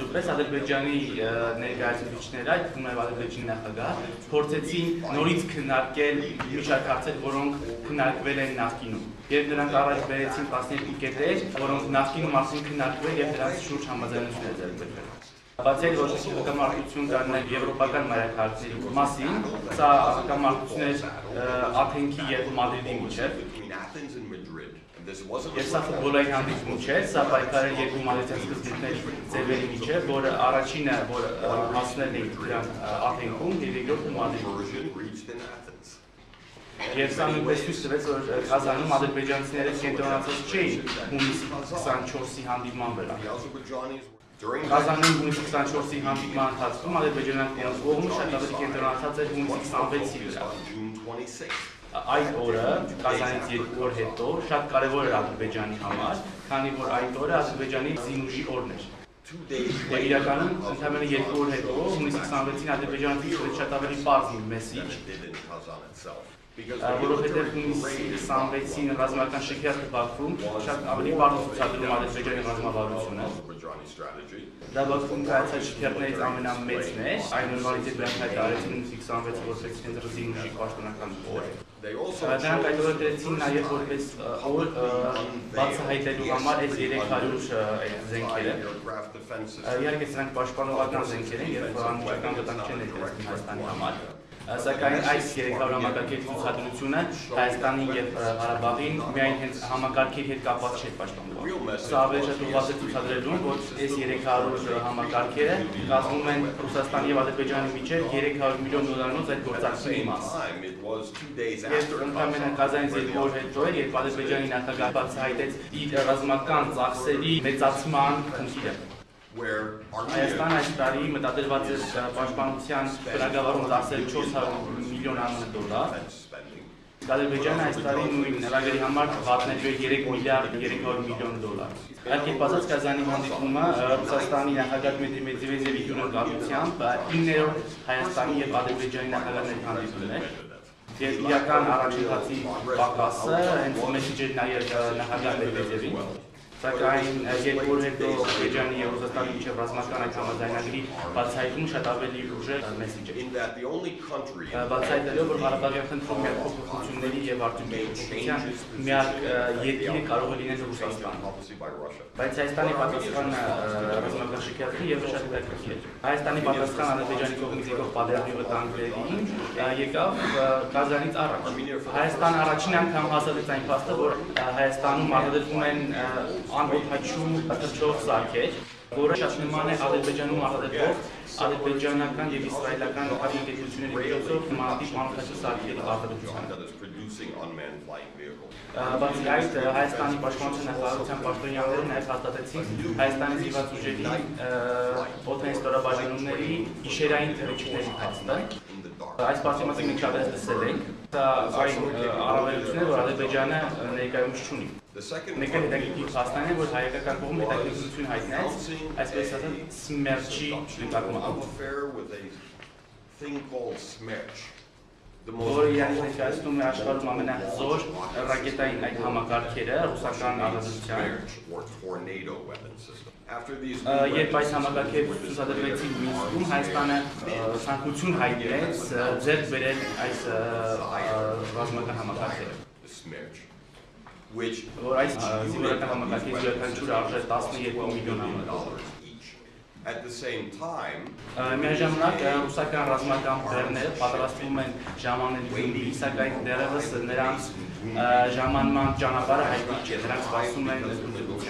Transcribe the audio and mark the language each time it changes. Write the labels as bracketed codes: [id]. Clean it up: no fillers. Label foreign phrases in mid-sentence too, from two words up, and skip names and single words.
[hy] պես Ադրբեջանի ներկայացուցիչները, այդ թվում նաև Ադրբեջանի նախագահ, փորձեցին նորից քննարկել մի շարք հարցեր, որոնք քննարկվել են նախկինում։ Եվ նրանք առաջ բերեցին 12 կետեր, որոնք նախկինում արդեն քննարկվել եւ դրանց շուրջ համաձայնություն է ձեռք բերվել։ Բացի այդ, որոշակի հակամարտություն կար նաև եվրոպական մայրաքաղաքների մասին, սա հակամարտություն էր Աթենքի եւ Մադրիդի միջեւ։ [en] This wasn't [hy] Ես սա ֆուտբոլային հանդիպում չէ, սա պայքարը երկու մալիցիան սկզբունքների ձևերի միջև, որը առաջինը, որ հասնել է դրան Աթենքում, եւ երկրորդը Մադրիդում։ [en] version reached in Athens. [hy] Եվ սա նույնպես ցույց տվեց, որ Կազանում ադրբեջանցիները կենտրոնացած չէին հունիսի 24-ի հանդիպման վրա։ [en] The Azerbaijanis during [hy] Կազանում հունիսի 24-ի հանդիպման ընթացքում ադրբեջանական կողմը շատ ավելի կենտրոնացած էր հունիսի 26-ի վրա։ [en] on June 26th. [hy] Այդ օրը Կազանից 2 օր հետո շատ կարևոր էր Ադրբեջանի համար, քանի որ այդ օրը Ադրբեջանի զինուժի օրն էր։ [en] 2 days [hy] Եվ իրականում ընդհանրապես 2 օր հետո հունիսի 26-ին Ադրբեջանը ցույց շատ ավելի պարզ մեսիջ, [en] did in Kazan itself. Because [hy] որովհետև հունիսի 26-ին ռազմական շքերթը Բաքվում շատ ավելի պարզ ցուցադրում Ադրբեջանի ռազմավարությունը։ [en] Azerbaijani strategy. [hy] Դա Բաքվում կայացած շքերթներից ամենամեծն է, այն նորմալիզի դրանք հայտարարեցին հունիսի 26-ը որպես կենտրոնի զինուժի պաշտոնական օր։ [en] They also [hy] Դրանք հայտարարեցին նաև որպես օր բացահայտելու համար այս 300 զենքերը։ [en] aircraft defense system. [hy] Իհարկե սրանք պաշտպանողական զենքեր են եւ անմիջական վտանգ չեն ներկայացնում Հայաստանի համար։ Սակայն այս 300 համակարգերի ցուցադրությունը Հայաստանին եւ Ղարաբաղին միայն հենց համակարգերի հետ կապված չէ պաշտպանվում։ Սա ավելի շատ ուղղված է ցուցադրելուն, որ այս 300 համակարգերը կազմում են Ռուսաստանի եւ Ադրբեջանի միջեւ $300 միլիոն այդ գործակցի մաս։ [en] It was 2 days [hy] Եվ [en] after [hy] ընդամենը Կազանից 2 օր հետո էր, երբ Ադրբեջանի նախագահը բացահայտեց իր ռազմական ծախսերի մեծացման խնդիրը։ [en] where [hy] Հայաստանը [en] Armenia [hy] այս տարի մտադրված էր պաշտպանության բնագավառում ծախսել $400 միլիոն $400 [en] defense spending. [hy] Ադրբեջանը այս տարի նույն նվագերի համար վատնելու է $3 միլիարդ $300 միլիոն։ Այդ կերպացած Կազանի հանդիպումը Ռուսաստանի նախագահ Դմիտրի Մեդվեդևի հյուրընկալությամբ 9-րդ Հայաստանի եւ Ադրբեջանի նախագահների հանդիպումն է։ Եվ իրական առաջընթացի պակասը հենց մեսիջ էր նաեւ նախագահ Մեդվեդևին։ Սակայն 2 օր հետո Ադրբեջանի եւ Ռուսաստանի միջև ռազմական այդ համաձայնագրի բացահայտումը շատ ավելի ուժեղ մեսիջ է։ [en] In that the only country [hy] Բացահայտելով, որ Ղարաբաղյան խնդրում միակ փոփոխությունների եւ արդյունքության միակ երկիրը կարող է լինել Ռուսաստանը։ [en] obviously by Russia. [hy] Բայց Հայաստանի պատասխանը ռազմական շքերթի եւ շատ հետաքրքիր էր։ Հայաստանի պատասխանը Ադրբեջանի կողմից եկող պատերազմի վտանգներին եկավ Կազանից առաջ։ Հայաստանը առաջին անգամ հաստատեց այն փաստը, որ Հայաստանում արտադրվում են անօթաչու թռչող սարքեր, որը շատ նման է Ադրբեջանում արտադրվող ադրբեջանական եւ իսրայելական ավիակենտրոնների միջոցով նմանատիպ անօթաչու սարքերի արտադրությանը։ [en] That is producing unmanned flying vehicles. [hy] Բացի այդ, Հայաստանի պաշտպանության նախարարության պաշտոնյաները նաև հաստատեցին Հայաստանի զինված ուժերի օդային ստորաբաժանումների գիշերային թռիչքների փաստը։ [en] In the dark. [hy] Այս փաստի մասին մենք շատ տեսել ենք։ Դա այն առավելությունն է, որ Ադրբեջանը ներկայումս չունի։ [en] The second [hy] Մեկ էլ հետաքրքիր փաստն է, որ հայկական կողմը հետաքրքրություն հայտնեց, այսպես ասած, Սմերչի նկատմամբ։ [en] affair with a thing called Smerch. The [hy] Որը իրենք ներկայացնում է աշխարհում ամենահզոր ռակետային այդ համակարգերը ռուսական արտադրության։ [en] Smerch or tornado weapon system. After these [hy] Երբ այս համակարգերը ցուցադրվեցին Մինսկում, Հայաստանը ցանկություն հայտնեց ձեռք բերել այս ռազմական համակարգերը։ [en] the Smerch, which [hy] Որ այս զինվորական համակարգերի յուրաքանչյուրը արժե $12 միլիոն [en] dollars each. At the same time, [hy] Միաժամանակ ռուսական ռազմական բեռները պատրաստվում են ժամանել Գյումրի, սակայն դեռևս նրանց ժամանման ճանապարհը հայտնի չէ, նրանք սպասում են ընդունելության։